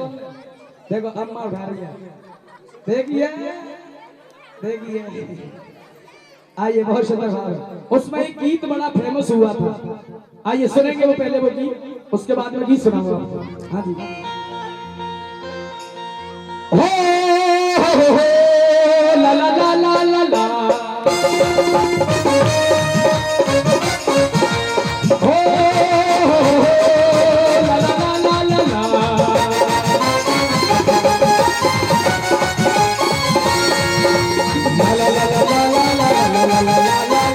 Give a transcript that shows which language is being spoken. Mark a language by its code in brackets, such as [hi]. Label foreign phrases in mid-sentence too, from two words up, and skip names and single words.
[hi] देखो अम्मा उठा रही है, देखिए देखिए। आइए बहुत सुंदर भाव, उसमें एक गीत बड़ा फेमस हुआ था, आइए सुनेंगे वो पहले वो गीत, उसके बाद में गीत सुनाऊंगा। हाँ जी। हो ला ला ला ला ला ला, हो ला ला ला ला ला ला, ला ला ला ला ला ला ला ला ला ला।